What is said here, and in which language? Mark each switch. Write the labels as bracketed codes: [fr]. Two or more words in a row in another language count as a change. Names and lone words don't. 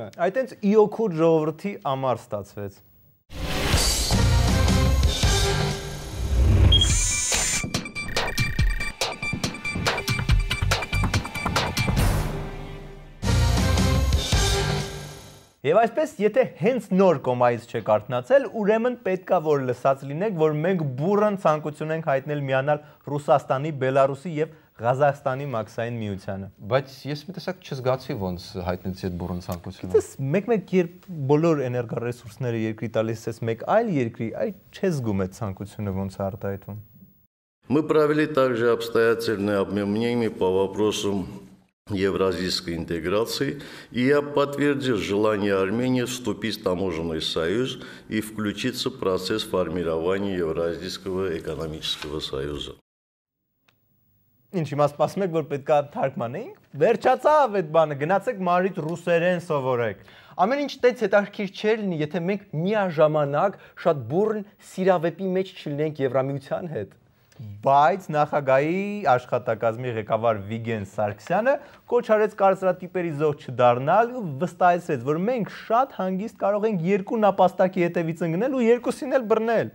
[hy] Այդ հենց ի օգուտ ժողովրդի համար ստացվեց։ Եվ այսպես, եթե հենց նոր կոմայից չեք արթնացել, ուրեմն պետքա որ լսած լինեք, որ մենք բուռն ցանկություն ենք հայտնել միանալ Ռուսաստանի, Բելարուսի եւ Ղազախստանի մաքսային միությանը։ Բայց ես մի տեսակ չզգացի ոնց հայտնեցի այդ բուռն ցանկությունը։ Դες մեկ-մեկ երբ բոլոր էներգառեսուրսները երկրի տալիս ես մեկ այլ երկրի, այ չես զգում այդ ցանկությունը ոնց է արտահայտվում։ [ru] Мы провели также обстоятельное обменение по вопросам евразийской интеграции, и я подтвердил желание Армении вступить в таможенный союз и включиться в процесс формирования Евразийского экономического союза. [hy] Ինչ հիմա սպասում եք, որ պետք է թարգմանեինք, վերջացավ այդ բանը, գնացեք մարից ռուսերեն սովորեք։ Ամեն ինչ տենց հետաքրքիր չէր լինի, եթե մենք միաժամանակ շատ բուռն սիրավեպի մեջ չլինենք Եվրամիության հետ։ Բայց նախագահի աշխատակազմի ղեկավար Վիգեն Սարգսյանը կոչ արեց կարծրատիպերի զոհ չդառնալ ու վստահեցրեց, որ մենք շատ հանգիստ կարող ենք երկու նապաստակի հետևից ընկնել ու երկուսին էլ բռնել։